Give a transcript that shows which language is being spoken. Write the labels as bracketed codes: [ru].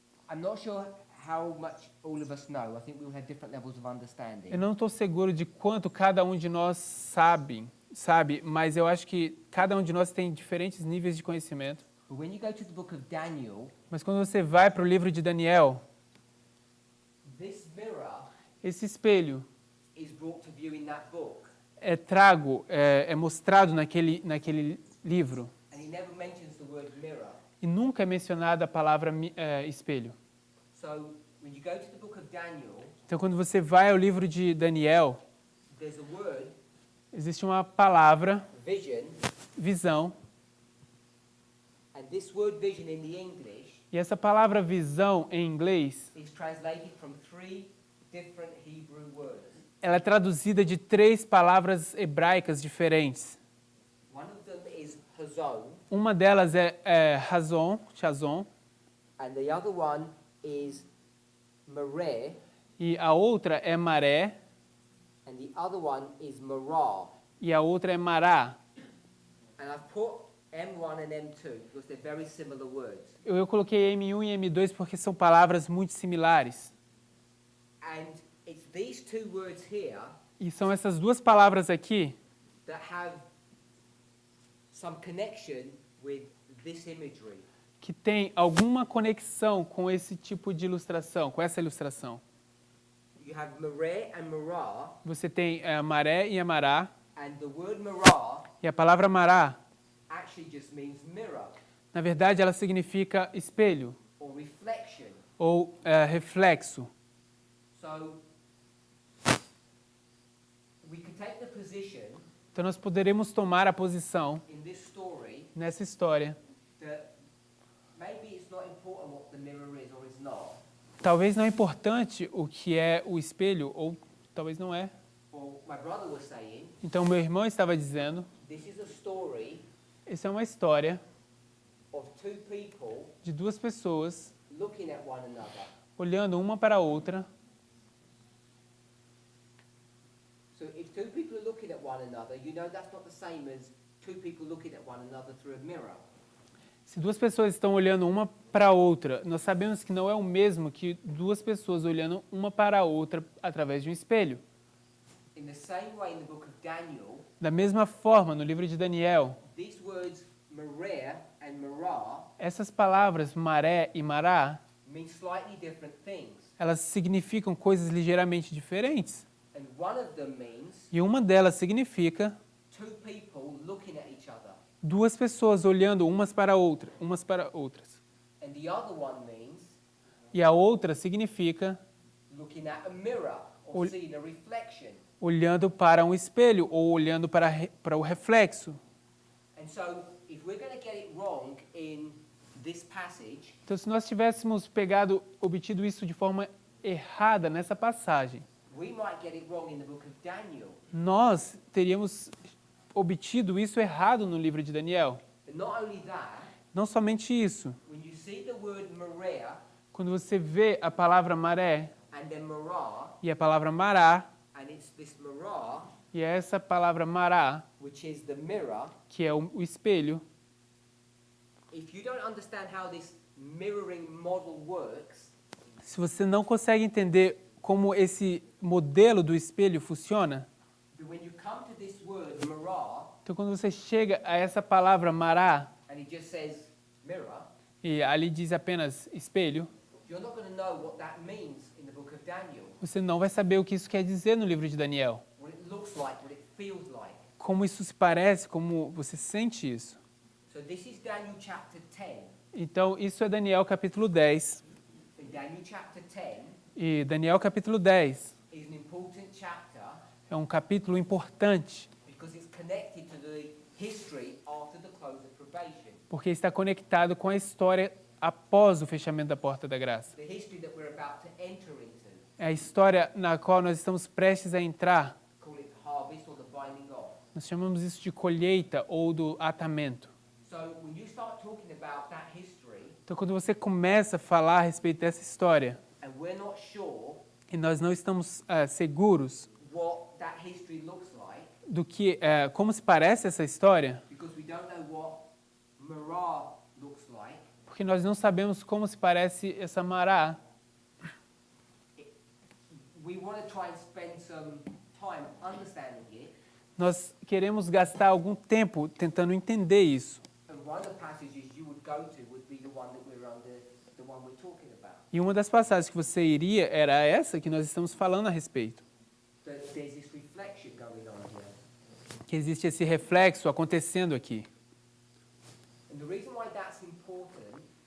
[en] I'm not sure how much all of us know. I think we all have different levels of understanding. [pt] eu não estou seguro de quanto cada um de nós sabe, mas eu acho que cada um de nós tem diferentes níveis de conhecimento. [en] But when you go to the book of Daniel, [pt] Mas quando você vai para o livro de Daniel, [en] this mirror [pt] esse espelho [en] is brought to view in that book. [pt] é mostrado naquele livro. [en] And he never mentions the word mirror. [pt] E nunca é mencionada a palavra espelho. [en] So, when you go to the book of Daniel, [pt] Então, quando você vai ao livro de Daniel, [en] there's a word, [pt] existe uma palavra, [en] vision, [pt] visão, [en] and this word vision in the English [pt] e essa palavra visão em inglês, [en] is translated from 3 different Hebrew words. [pt] ela é traduzida de 3 palavras hebraicas diferentes. [en] One of them is hazon, [pt] Uma delas é razon, chazon, [en] and the other one is mareh, [pt] e a outra é maré, [en] and the other one is marah. [pt] e a outra é mará. [en] And I've put M1 and M2 because they're very similar words. [pt] Eu coloquei M1 e M2 porque são palavras muito similares. [en] And it's these 2 words here [pt] E são essas 2 palavras aqui [en] that have some connection with this imagery. [pt] que têm alguma conexão com esse tipo de ilustração, com essa ilustração. [en] You have mareh and marah, [pt] Você tem a maré e a mará, [en] and the word marah [pt] e a palavra mará, [en] actually just means mirror [pt] na verdade, ela significa espelho [en] or reflection. [pt] ou reflexo. [en] So we could take the position [pt] Então, nós poderemos tomar a posição [en] in this story [pt] nessa história. [en] that maybe it's not important what the mirror is or is not, [pt] Talvez não é importante o que é o espelho, ou talvez não é. [en] or my brother was saying, [pt] Então, meu irmão estava dizendo, [en] this is a story [pt] essa é uma história [en] of 2 people [pt] de 2 pessoas [en] looking at one another. [pt] olhando uma para a outra. [en] So if 2 people are looking at one another, you know that's not the same as 2 people looking at one another through a mirror. [pt] Se 2 pessoas estão olhando uma para a outra, nós sabemos que não é o mesmo que 2 pessoas olhando uma para a outra através de um espelho. [en] In the same way in the book of Daniel, [pt] Da mesma forma, no livro de Daniel, [en] these words mareh and marah [pt] essas palavras maré e mará, [en] mean slightly different things. [pt] elas significam coisas ligeiramente diferentes. [en] And one of them means [pt] E uma delas significa [en] 2 people looking at each other. [pt] 2 pessoas olhando umas para outras. [en] And the other one means [pt] E a outra significa [en] looking at a mirror or [pt] Ol- [en] seeing a reflection. [pt] olhando para um espelho ou olhando para o reflexo. [en] And so if we're going to get it wrong in this passage, [pt] Então, se nós tivéssemos obtido isso de forma errada nessa passagem, [en] we might get it wrong in the book of Daniel. [pt] nós teríamos obtido isso errado no livro de Daniel. [en] But not only that, [pt] Não somente isso. [en] when you see the word mareh [pt] Quando você vê a palavra maré [en] and then marah, [pt] e a palavra mará, [en] and it's this marah, [pt] e é essa palavra mará, [en] which is the mirror, [pt] que é o espelho, [en] if you don't understand how this mirroring model works, [pt] se você não consegue entender como esse modelo do espelho funciona, [en] then when you come to this word marah, [pt] então quando você chega a essa palavra mará, [en] and it just says mirror, [pt] e ali diz apenas espelho, [en] you're not going to know what that means in the book of Daniel, [pt] você não vai saber o que isso quer dizer no livro de Daniel. [en] what it looks like, what it feels like. [pt] Como isso se parece, como você sente isso. [en] So this is Daniel chapter 10. [pt] Então, isso é Daniel capítulo 10. [en] In Daniel chapter 10 [pt] E Daniel capítulo 10 [en] is an important chapter [pt] é um capítulo importante, [en] because it's connected to the history after the close of probation. [pt] porque está conectado com a história após o fechamento da porta da graça. [en] The history that we're about to enter into. [pt] É a história na qual nós estamos prestes a entrar. [en] Call it the harvest or the binding off. [pt] Nós chamamos isso de colheita ou do atamento. [en] So when you start talking about that history, [pt] Então, quando você começa a falar a respeito dessa história, [en] and we're not sure [pt] e nós não estamos seguros [en] what that history looks like, [pt] do que, como se parece essa história, [en] because we don't know what Marah looks like, [pt] porque nós não sabemos como se parece essa Mará. [en] we want to try and spend some time understanding it. [pt] Nós queremos gastar algum tempo tentando entender isso. [en] And one of the passages you would go to would be the one that we're under, the one we're talking about. [pt] E uma das passagens que você iria era essa que nós estamos falando a respeito. [en] That there's this reflection going on here. [pt] Que existe esse reflexo acontecendo aqui. [en] And the reason why that's important